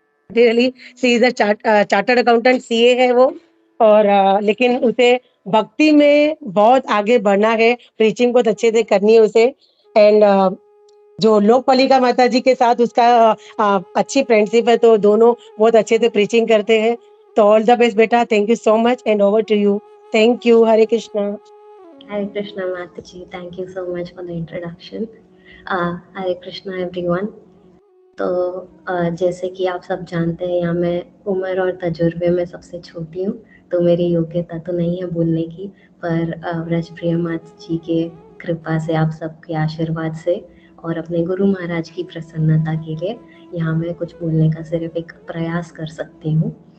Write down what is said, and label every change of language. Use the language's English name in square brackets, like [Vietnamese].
[English] really she is a chartered accountant [Hindi] CA है वो और लेकिन उसे भक्ति में बहुत आगे बढ़ना है, प्रीचिंग बहुत अच्छे से करनी है उसे एंड जो लोकपालिका माता जी के साथ उसका अच्छी फ्रेंडशिप है तो दोनों बहुत अच्छे से प्रीचिंग करते हैं। [English] तो all the best बेटा, thank you so much and over to you. Thank you. Hare Krishna. Hare Krishna Mataji, thank you so much for the introduction. Hare Krishna everyone. [Hindi] तो जैसे कि आप सब जानते हैं यहाँ मैं उम्र और तजुर्बे में सबसे छोटी हूँ, तो मेरी योग्यता तो नहीं है बोलने की, पर व्रजप्रिया माता जी के कृपा से, आप सबके आशीर्वाद से और अपने गुरु महाराज की प्रसन्नता के लिए यहाँ मैं कुछ बोलने का सिर्फ एक प्रयास कर सकती हूँ।